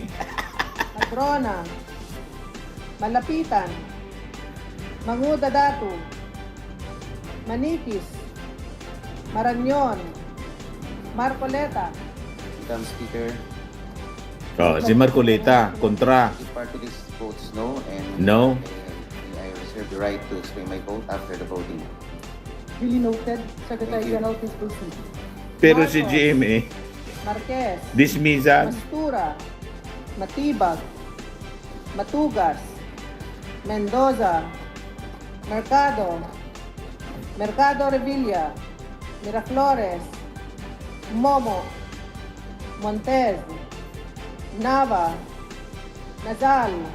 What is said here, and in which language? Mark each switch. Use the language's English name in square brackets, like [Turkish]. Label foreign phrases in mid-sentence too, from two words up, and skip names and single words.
[English] Madrona, Malapitan, Manguda Datu, Manikis, Maranyon, Marcoleta, Madam Speaker, [Filipino] Oh, si Marcoleta, kontra. [English] the party list votes no, and No. I reserve the right to explain my vote after the voting. Duly noted. Secretary Thank you. General, please proceed. [Filipino] Pero si Marcos. [English] GMA, Marquez, dismissal. Mastura, Matibag, Matugas, Mendoza, Mercado, Mercado Revilla, Miraflores, Momo, Montez, Nava, Nazal,